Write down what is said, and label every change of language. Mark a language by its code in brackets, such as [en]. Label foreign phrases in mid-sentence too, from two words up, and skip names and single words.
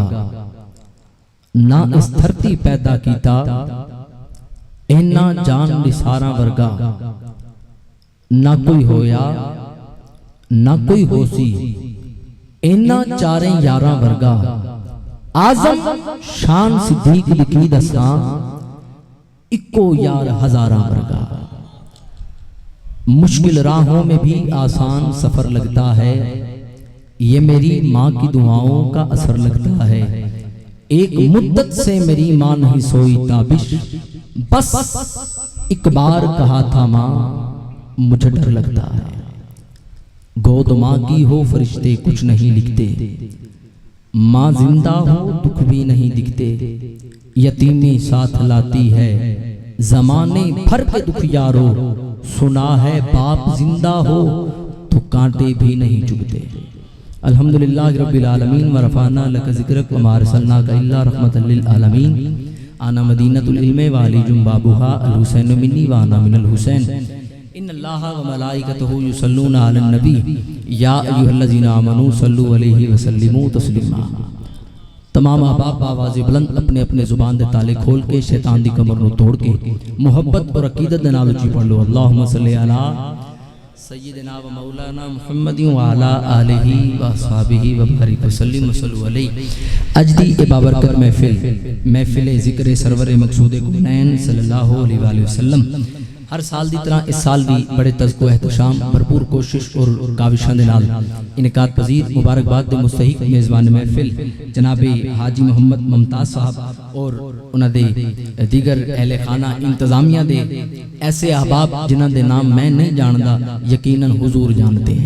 [pa] نہ اس دھرتی پیدا کیتا انہاں جان نثاراں ورگا. نہ کوئی ہویا نہ کوئی ہوسی انہاں چارے یاراں ورگا. اعظم شان صدیق لکھی دسا اکو یار ہزاراں ورگا. [ur] مشکل راہوں میں بھی آسان سفر لگتا ہے. یہ میری ماں کی دعاؤں کا اثر لگتا ہے. ایک مدت سے میری ماں نہیں سوئی تابش. بس ایک بار کہا تھا ماں مجھے ڈر لگتا ہے. گود ماں کی ہو فرشتے کچھ نہیں لکھتے. ماں زندہ ہو دکھ بھی نہیں دکھتے. یتیمی ساتھ لاتی ہے زمانے بھر کے دکھ یارو. سنا ہے باپ زندہ ہو تو کانٹے بھی نہیں چبھتے. [ar] الحمد لله رب العالمين ورفعنا لك ذكرك وما أرسلناك إلا رحمة للعالمين. أنا مدينة العلم وعلي جمبابها الحسين مني وأنا من الحسين. إن الله وملائكته يصلون على النبي يا أيها الذين آمنوا صلوا عليه وسلموا تسليما. [pa] تمام احباب آواز بلند اپنے اپنے زبان دے تالے کھول کے شیطان دی کمر نوں توڑ کے محبت اور عقیدت دے نال اچی پڑھ لو. [ar] اللهم صل على سيدنا ومولانا محمد وعلى آله وأصحابه وبارك وسلم وصلوا عليه. [pa] اج دی اے بابرکت محفل ذکر سرور مقصود کونین [ar] صلى الله عليه وسلم. [pa] ہر سال دی طرح اس سال بھی بڑے تزک و احتشام بھرپور کوشش اور کاوشاں دے نال انعقاد پذیر مبارکباد دے مستحق میزبان محفل جنابِ حاجی محمد ممتاز صاحب اور انہاں دے دیگر اہل خانہ انتظامیہ دے ایسے احباب جنہاں دے نام میں نہیں جاندا [ur] یقیناً حضور جانتے ہیں.